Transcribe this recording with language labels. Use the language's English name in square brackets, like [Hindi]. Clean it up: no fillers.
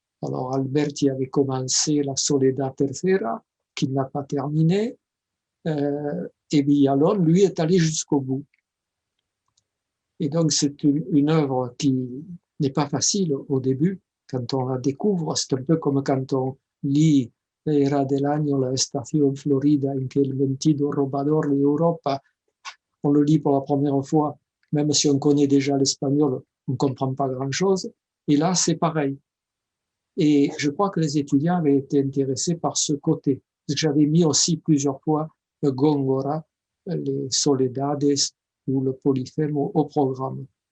[French] Alors Alberti avait commencé la Soledad Tercera, qu'il n'a pas terminé, et Villalón, lui, est allé jusqu'au bout. Et donc c'est une œuvre qui n'est pas facile au début, quand on la découvre. C'est un peu comme quand on lit [Spanish] Era del año la estación florida en que el mentido robador de Europa. [French] On le lit pour la première fois, même si on connaît déjà l'espagnol, on ne comprend pas grand-chose. Et là, c'est pareil. Et je crois que les étudiants avaient été intéressés par ce côté. J'avais mis aussi plusieurs fois le Góngora, les Soledades ou le Polyphème au programme.